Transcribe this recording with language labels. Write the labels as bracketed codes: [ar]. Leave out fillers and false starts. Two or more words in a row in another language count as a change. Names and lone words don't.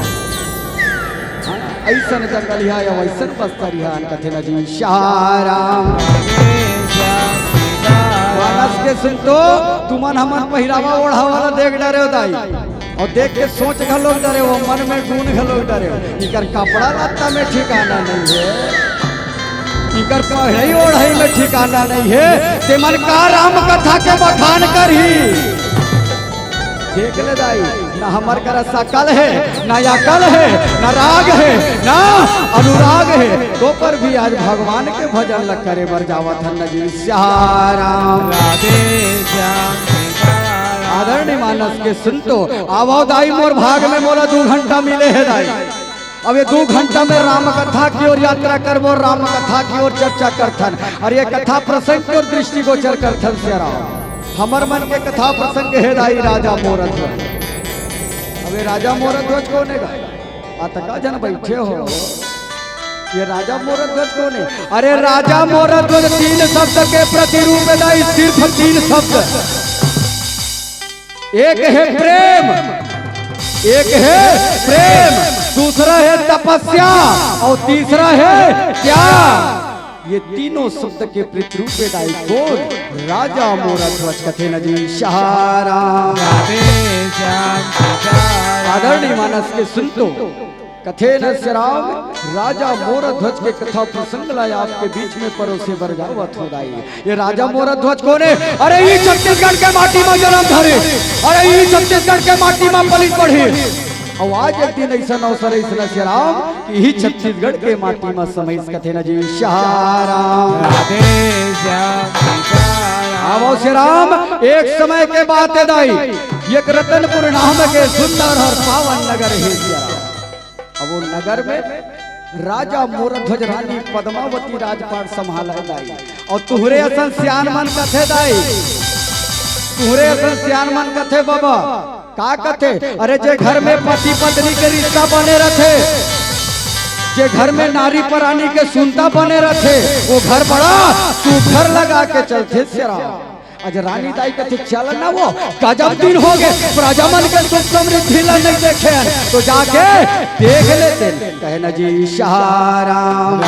[hne] ऐसन जंगलिया या वैसन बस्तरिया कथे न जी श्याम मानस के सुनतो तुमन हमार पहिरावा ओढ़ा वाला देख डरे दाई, और देख के सोच घलो डरे हो, मन में गुण घलो डरे हो, इकर कपड़ा लत्ता में ठिकाना नहीं है, इकर पढ़ाई ओढ़ाई में ठिकाना नहीं है, ते मन का राम कथा के बखान करही देख ले दाई। ना हमार का सकल है, ना अकल है, ना राग है, ना अनुराग है, तो पर भी आज भगवान के भजन लग करे बर जावत हन जी श्याम राधे श्याम। आदरणीय मानस के सुनतो आवो दाई मोर भाग में मोला 2 घंटा मिले है दाई। अब ये 2 घंटा में राम कथा की ओर यात्रा करबो, राम कथा की ओर चर्चा करथन, और ये कथा प्रसंग की ओर दृष्टिगोचर करथन श्याम। हमर मन के कथा प्रसंग है दाई राजा मोरध्वज। अबे राजा मोरध्वज कौन है? अतका जन बैठे हो, ये राजा मोरध्वज कौन है? अरे राजा मोरध्वज 3 शब्द के प्रतिरूप है दाई, सिर्फ 3 शब्द। एक है प्रेम, एक है प्रेम, दूसरा है तपस्या, और तीसरा है त्याग। ये तीनों शब्द के प्रतिरूप है दाई कौन? राजा मोरध्वज कथे न जी श्याम आदरणीय मानस के सुनतो कथे न श्याम राजा मोरध्वज के कथा प्रसंग लाया आपके बीच में परोसे बर जावत हो दाई। ये राजा मोरध्वज कौन है? अरे ये छत्तीसगढ़ के माटी में जन्म धरे, अरे ये छत्तीसगढ़ के माटी में पलित बढ़े, और आज एक दिन ऐसा अवसर ऐसा श्याम कि ही छत्तीसगढ़ के माटी में समय कथे न जी श्याम आवो श्याम। एक समय के बात है दाई, एक रतनपुर नाम के सुंदर और पावन नगर है श्याम। अब वो नगर में राजा मोरध्वज रानी पद्मावती राजपाट संभाला दाई, और तुहरे असन सियान मन कथे दाई, तुहरे असन सियान मन कथे बाबा का कथे? अरे जे घर में पति पत्नी के रिश्ता बने रथे, जे घर में नारी प्राणी के सुनता बने रथे, वो घर बड़ा सुघर लगा के चलते श्याम। आज रानी दाई कहते चल ना वो गजब दिन हो गए प्रजामन के सुख समृद्धि ला नहीं देखे तो जाके देख लेते कहे न जी शाराम